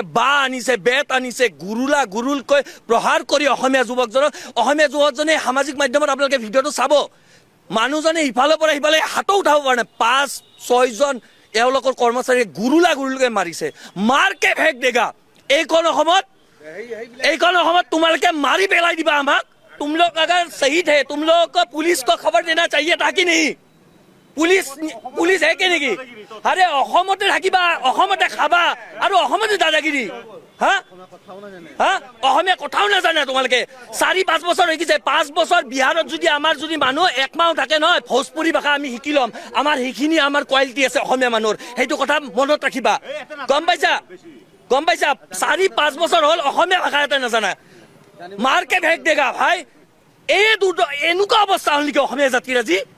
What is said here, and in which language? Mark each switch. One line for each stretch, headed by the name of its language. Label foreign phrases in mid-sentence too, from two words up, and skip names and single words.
Assamese: বা আনিছে বেট আনিছে গুৰুলকৈ প্ৰহাৰ কৰি অসমীয়া যুৱকজনে সামাজিক মাধ্যমত আপোনালোকে ভিডিঅ'টো চাব মানুহজনে ইফালৰ পৰা সিফালে হাতো উঠাব পৰা নাই 5-6 জন এওঁলোকৰ কৰ্মচাৰীয়ে গুৰুলকৈ মাৰিছে
Hindi: मारके फेक देगा
Assamese: এইখন অসমত তোমালোকে মাৰি পেলাই দিবা আমাক
Hindi: तुम लोग अगर शहीद है तुम लोग को पुलिस को खबर देना चाहिए था कि नहीं पुलिस है कि नहीं अरे
Assamese: অসমতে থাকিবা অসমতে খাবা আৰু অসমতে দাদাগিৰি অসমীয়া কথাও নাজানে তোমালোকে 4-5 বছৰ হৈ গৈছে 5 বছৰ বিহাৰত যদি আমাৰ যদি মানুহ একমাহ থাকে নহয় ভোজপুৰী ভাষা আমি শিকি ল'ম আমাৰ সেইখিনি আমাৰ কোৱালিটি আছে অসমীয়া মানুহৰ সেইটো কথা মনত ৰাখিবা গম পাইছা 4-5 বছৰ হ'ল অসমীয়া ভাষা এটা নাজানা
Hindi: मारके फेक देगा
Assamese: ভাই এই দুটো এনেকুৱা অৱস্থা হ'ল নেকি অসমীয়া জাতিৰ আজি